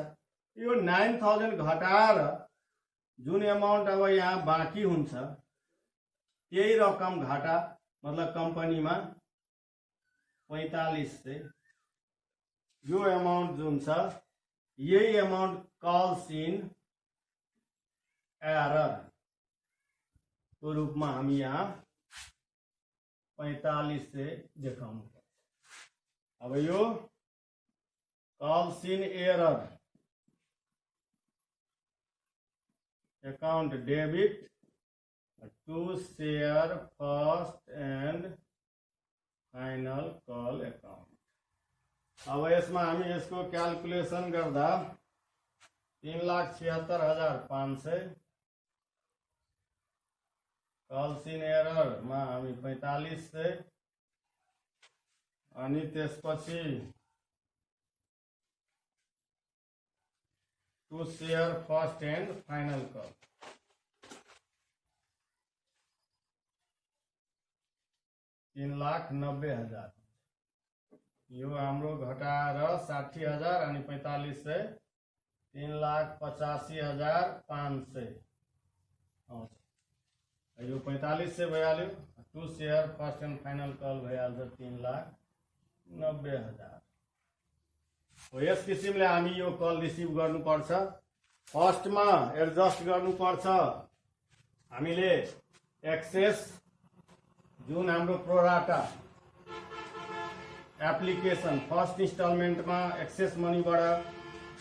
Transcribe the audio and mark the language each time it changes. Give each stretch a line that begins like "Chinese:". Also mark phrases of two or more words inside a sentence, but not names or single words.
Nepali: यो 9000 घटाएर जुन अमाउन्ट अब यहाँ बाँकी हुन्छ त्यही रकम घाटा, मतलब कम्पनीमा 4500, यो अमाउन्ट जुन छ यही अमाउन्ट
English: calls in error
Nepali: को रूपमा हामी यहाँ 45 से देखाउनु पर्छ। अब यो
English: calls in error account debit to share first and final call account.
Nepali: अब यसमा हामी यसको क्याल्कुलेसन गर्दा 3,76,500
English: calls in error
Nepali: मा हामी 4500 अनि त्यसपछि
English: to share first and final call
Nepali: $3,90,000। यो हाम्रो घटाएर 60,000 अनि 4500 3,85,500 आउँछ। यो 45 से भइहाल्यो।
English: to share first and final call
Nepali: भइहाल्छ
English: 3,90,000।
Nepali: यस किसिमले हामी यो कल रिसिभ गर्नुपर्छ। फर्स्टमा एडजस्ट गर्नुपर्छ हामीले एक्सेस जुन हाम्रो
English: pro rata application first instalmentमा excess moneyबाट